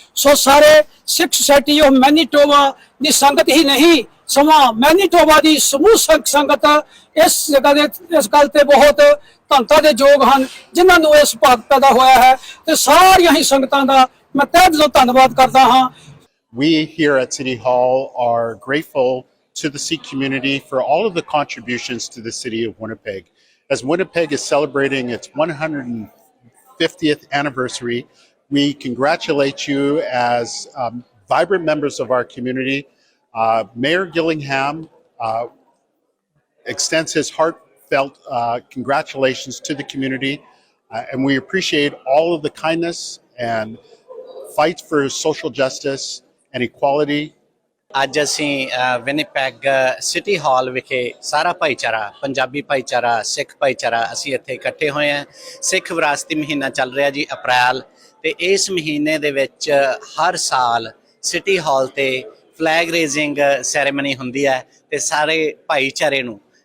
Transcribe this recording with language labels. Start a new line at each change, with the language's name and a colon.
Punjabi: ਸੋ ਸਾਰੇ ਸਿੱਖ society of Manitoba ਦੀ ਸੰਗਤ ਹੀ ਨਹੀਂ ਸਮਾਂ ਮੈਨੀਟੋਬਾ ਦੀ ਸਮੂਹ ਸੰਗਤ ਇਸ ਜਗ੍ਹਾ ਦੇ ਇਸ ਗੱਲ ਤੇ ਬਹੁਤ ਧੰਨਤਾ ਦੇ ਯੋਗ ਹਨ ਜਿਨ੍ਹਾਂ ਨੂੰ ਇਸ ਭਾਗ ਪੈਦਾ ਹੋਇਆ ਹੈ ਤੇ ਸਾਰੀਆਂ ਹੀ ਸੰਗਤਾਂ ਦਾ ਮੈਂ ਤਹਿ ਦਿਲੋਂ ਧੰਨਵਾਦ ਕਰਦਾ ਹਾਂ।
English: We here at City Hall are grateful to the Sikh community for all of the contributions to the city of Winnipeg. As Winnipeg is celebrating its 150th anniversary, we congratulate you as vibrant members of our community. Mayor Gillingham extends his heartfelt congratulations to the community, and we appreciate all of the kindness and fights for social justice and equality.
Punjabi: ਅੱਜ ਅਸੀਂ Winnipeg city ਹਾਲ ਵਿਖੇ ਸਾਰਾ ਭਾਈਚਾਰਾ, ਪੰਜਾਬੀ ਭਾਈਚਾਰਾ, ਸਿੱਖ ਭਾਈਚਾਰਾ, ਅਸੀਂ ਇੱਥੇ ਇਕੱਠੇ ਹੋਏ ਹਾਂ। ਸਿੱਖ ਵਿਰਾਸਤੀ ਮਹੀਨਾ ਚੱਲ ਰਿਹਾ ਜੀ ਅਪ੍ਰੈਲ, ਅਤੇ ਇਸ ਮਹੀਨੇ ਦੇ ਵਿੱਚ ਹਰ ਸਾਲ ਸਿਟੀ ਹਾਲ 'ਤੇ ਫਲੈਗ ਰੇਜ਼ਿੰਗ ਸੈਰੇਮਨੀ ਹੁੰਦੀ ਹੈ ਅਤੇ ਸਾਰੇ ਭਾਈਚਾਰੇ ਨੂੰ